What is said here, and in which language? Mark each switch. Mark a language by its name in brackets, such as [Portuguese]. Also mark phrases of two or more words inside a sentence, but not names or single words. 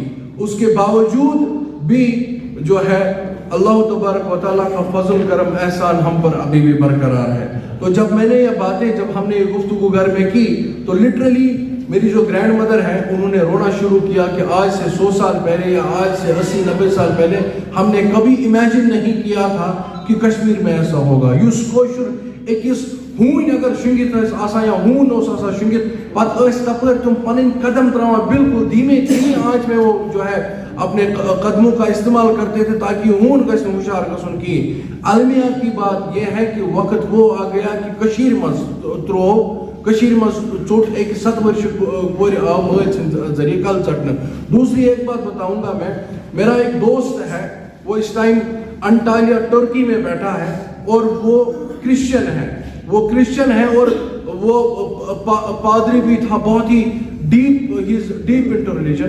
[Hindi] उसके बावजूद भी जो है अल्लाह तबारक व तआला का फजल करम एहसान हम पर अभी भी बरकरार है। तो जब मैंने ये बातें, जब हमने ये गुफ्तगू घर में की, तो लिटरली मेरी जो [English] grand mother [Hindi] है उन्होंने रोना शुरू किया कि आज से 100 साल पहले या आज से 80-90 साल पहले हमने कभी इमेजिन नहीं किया था कि कश्मीर में ऐसा होगा। [Kashmiri] युस कोशुर एकिस हून अगर शुंगित आसा या हून ओसा शुंगित पत तपर तुम पन कदम त्रवा [Hindi] बिल्कुल धीमे आंच में वो जो है अपने कदमों का इस्तेमाल करते थे ताकि [Kashmiri] हून गस हुशार गसन की। [Hindi] अलमिया की बात यह है कि वक्त वो आ गया कि [Kashmiri] कशीर मज चोट एक 7 वर्ष जरिए कल चटन। [Hindi] दूसरी एक बात बताऊंगा मैं, मेरा एक दोस्त है, वो इस टाइम अंटालिया तुर्की में बैठा है और वो क्रिश्चियन है और वो पादरी भी था, बहुत ही [English] deep into religion.